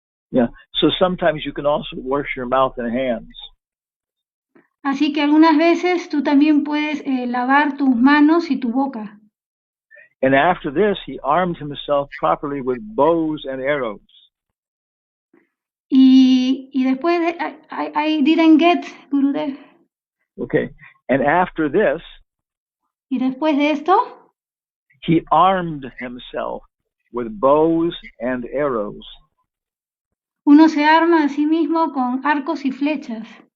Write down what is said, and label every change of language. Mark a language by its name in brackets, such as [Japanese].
[English] Yeah. So sometimes you can also wash your mouth and hands. [Spanish] Así que algunas veces tú también puedes lavar tus manos y tu boca. [English] And after this, he armed himself properly with bows and arrows. [Spanish] Y después de, [English] I didn't get, [Spanish] Gurudev. [English] Okay. And after this, [Spanish] y después de esto, [English] he armed himself with bows and arrows. [Spanish] Uno se arma a sí mismo con arcos y flechas.